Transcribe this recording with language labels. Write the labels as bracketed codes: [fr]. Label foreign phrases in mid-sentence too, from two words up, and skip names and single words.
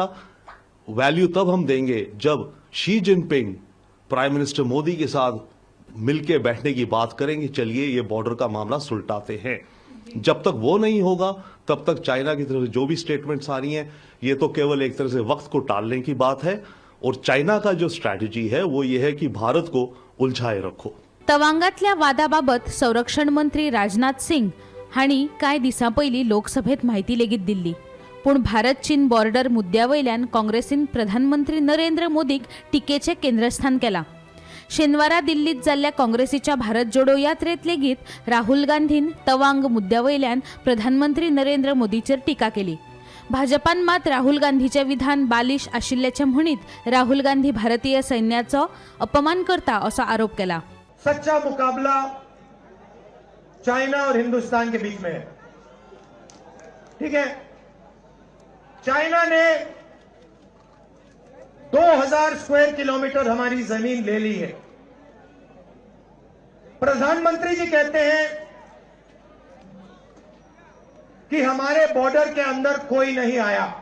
[hi] वैल्यू तब हम देंगे जब शी जिनपिंग प्राइम मिनिस्टर मोदी के साथ मिलके बैठने की बात करेंगे, चलिए ये बॉर्डर का मामला सुलटाते हैं. जब तक वो नहीं होगा तब तक चाइना की तरफ से जो भी स्टेटमेंट्स आ रही हैं ये तो केवल एक तरह से वक्त को टालने की बात है. और चाइना का जो स्ट्रॅटेजी है वो ये है कि भारत को उलझाए रखो. [kok] तवांगातल्या वादाबाबत संरक्षण मंत्री राजनाथ सिंग हांणी कांय दिसां पयलीं लोकसभेत म्हायती लेगीत दिल्ली. पूण भारत चीन बॉर्डर मुद्द्यावयल्यान काँग्रेसीन प्रधानमंत्री नरेंद्र मोदीक टिकेचें केंद्रस्थान केलां. शेनवारा दिल्लीत जाल्ल्या काँग्रेसीच्या भारत जोडो यात्रेत लेगीत राहुल गांधीन तवांग मुद्द्यावयल्यान प्रधानमंत्री नरेंद्र मोदीचेर टिका केली. भाजपान मात राहुल गांधीचे विधान बालिश आशिल्ल्याचे म्हणीत राहुल गांधी भारतीय सैन्याचो अपमान करता असो आरोप केला. [hi] सच्चा मुकाबला चाइना और हिंदुस्तान के बीच में है. ठीक है, चाइना ने 2000 स्क्वायर किलोमीटर हमारी जमीन ले ली है. प्रधानमंत्री जी कहते हैं कि हमारे बॉर्डर के अंदर कोई नहीं आया.